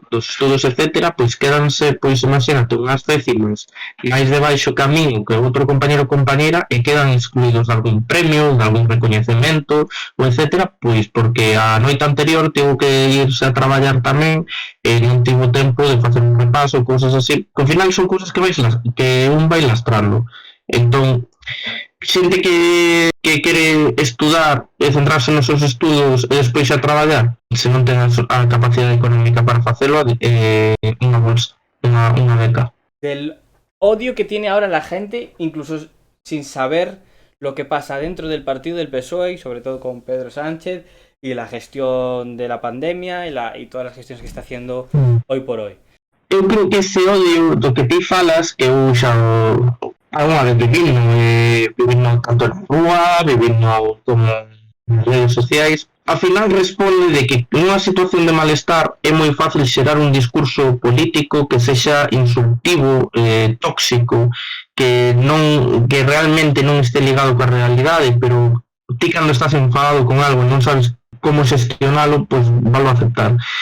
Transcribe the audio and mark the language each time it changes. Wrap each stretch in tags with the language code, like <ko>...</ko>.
<gl>estudos, etcétera, pois quédanse, pois imagínate, unhas décimas máis debaixo camiño que outro compañero ou compañera e quedan excluídos de algún premio, de algún recoñecemento, ou etcétera, pois porque a noite anterior tivo que irse a traballar tamén e non tivo tempo de facer un repaso, cousas así, que ao final son cousas que un vai lastrando. Entón, xente que quere estudar e centrarse nos seus estudos e despois a traballar, se non ten a capacidade económica para facelo, unha bolsa, unha beca.</gl> <es>Del odio que tiene ahora la gente, incluso sin saber lo que pasa dentro del partido del PSOE, y sobre todo con Pedro Sánchez, y la gestión de la pandemia y todas las gestiones que está haciendo hoy por hoy.</es> <gl>Eu creo que ese odio do que ti falas, que eu xa alguna vez vivindo tanto na rúa, vivindo como nas redes sociais, ao final responde de que nunha situación de malestar é moi fácil xerar un discurso político que sexa insultivo, tóxico, que realmente non este ligado coa realidade, pero ti cando estás enfadado con algo e non sabes como xestionalo, pois valo a aceptar.</gl>